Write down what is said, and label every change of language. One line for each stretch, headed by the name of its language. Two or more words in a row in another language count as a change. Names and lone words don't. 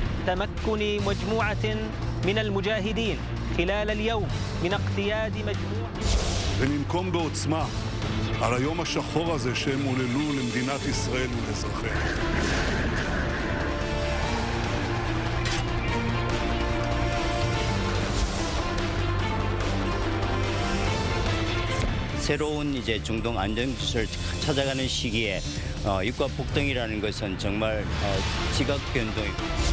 Arabic: تمكن مجموعة من المجاهدين خلال اليوم من اقتياد مجموعة
Hebrew: וננקום בעוצמה על היום השחור הזה שהם עוללו למדינת ישראל ולאזרחיה.
Korean: 새로운 이제 중동 안정기술을 찾아가는 시기에 유가 폭등이라는 것은 정말 지각 변동이고.